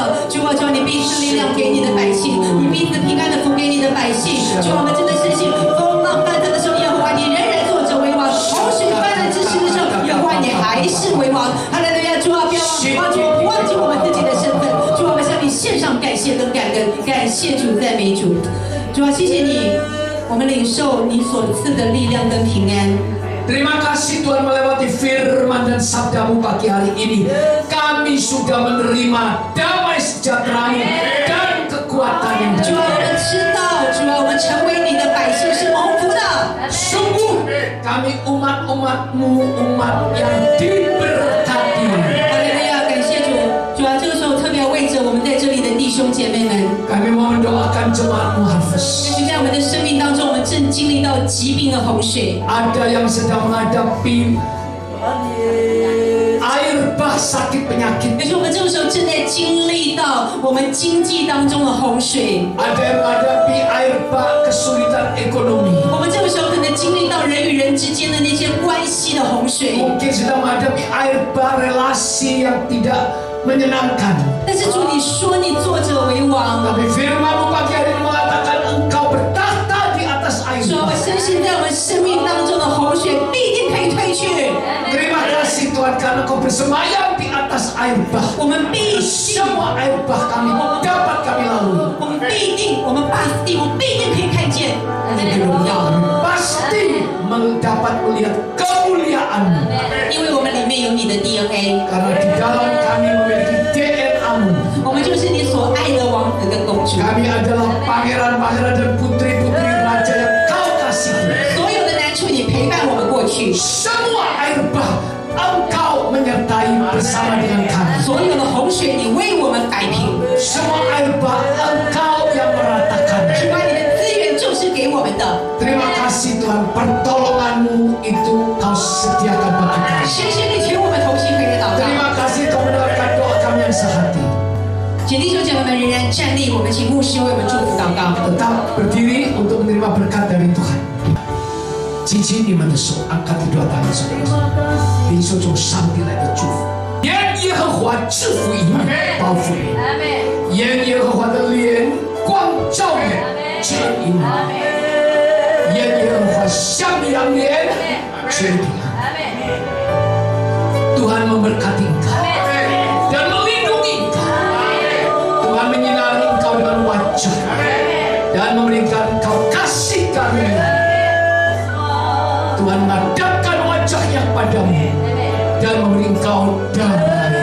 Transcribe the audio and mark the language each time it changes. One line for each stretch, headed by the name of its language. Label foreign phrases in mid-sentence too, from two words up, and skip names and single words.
Chinese: 主啊，主啊，你必赐力量给你的百姓，你必赐平安的福给你的百姓。主啊，我们真的深信风浪翻腾的时候，耶和华你仍然坐着为王；洪水泛滥之时的时候，耶和华你还是为王。哈利路亚！主啊，不要忘记我们自己的身份。主啊，我们向你献上感谢跟感恩，感谢主，赞美主。主啊，谢谢你。我们领受你所赐的力量跟平安。
Indonesian: Terima kasih Tuhan melewati firman dan sabdamu pagi hari ini. Kami sudah menerima damai sejahtera-Mu dan kekuatan yang
Chinese: 主啊，我们知道，主啊，我们成为你的百姓是蒙福的。
Indonesian: Sungguh kami umat-umat-Mu, umat yang diberkati.
Chinese: 哈利路亚，感谢主。主啊，这个时候特别为着我们在这里的弟兄姐妹们，
Indonesian: Kami mau mendoakan jemaat-Mu Harvest.
Chinese: 就是在我们的生命当中，我们正经历到疾病的洪水。
Indonesian: Ada yang sedang menghadapi air bah sakit penyakit.
Chinese: 可是我们这个时候正在经历到我们经济当中的洪水。
Indonesian: Ada yang menghadapi air bah kesulitan ekonomi.
Chinese: 我们这个时候可能经历到人与人之间的那些关系的洪水。
Indonesian: Mungkin sedang menghadapi air bah relasi yang tidak menyenangkan.
Chinese: 但是主，你说你坐着为王。
Indonesian: Tapi firman-Mu pagi hari ini mengatakan Engkau bertahta di atas air
Chinese: 主啊，我
Indonesian: bah.
Chinese: 深信在我们生命当中的洪水必定可以退去。
Indonesian: Terima kasih Tuhan karena Engkau bersemayam di atas air bah.
Chinese: 我们必定，
Indonesian: Semua air bah dapat kami lalui.
Chinese: 我们必定，我们巴斯蒂，我们必定可以看见你的荣耀，
Indonesian: Pasti dapat melihat kemuliaan-Mu.
Chinese: 因为我们里面有你的 DNA，
Indonesian: Karena di dalam kami memiliki DNA-Mu.
Chinese: 我们就是你所爱的王子跟公主。
Indonesian: Kami adalah pangeran-pangeran dan putri-putri raja yang Kau kasihi.
Chinese: 所有的难处你陪伴我们过去，
Indonesian: Semua air bah Engkau menyertai bersama dengan kami.
Chinese: 所有的洪水你为我们摆平。
Indonesian: Semua air bah Engkau yang meratakan.
Chinese: 主啊，你的资源就是给我们的。
Indonesian: Terima kasih Tuhan, pertolongan-Mu itu Kau sediakan bagi kami.
Chinese: 谢谢你与我们同行，可以祷告。
Indonesian: Terima kasih Kau mendengarkan doa kami yang sehati.
Chinese: 请弟兄姐妹们仍然站立，我们请牧师为我们祝福祷告。
Indonesian: Tetap berdiri untuk menerima berkat dari Tuhan.
Chinese: 轻轻你们的手，
Indonesian: angkat kedua tangan saudara，
Chinese: 领受从上帝来的祝福。愿耶和华赐福你们，保护你；愿耶和华的脸光照你，指引你；愿耶和华向你扬脸，赐平安。
Indonesian: Tuhan memberkati engkau dan melindungi engkau. Tuhan menyinari engkau dengan wajah dan memberikan engkau kasih karunia. Tuhan menghadapkan wajahnya padamu dan memberi engkau damai.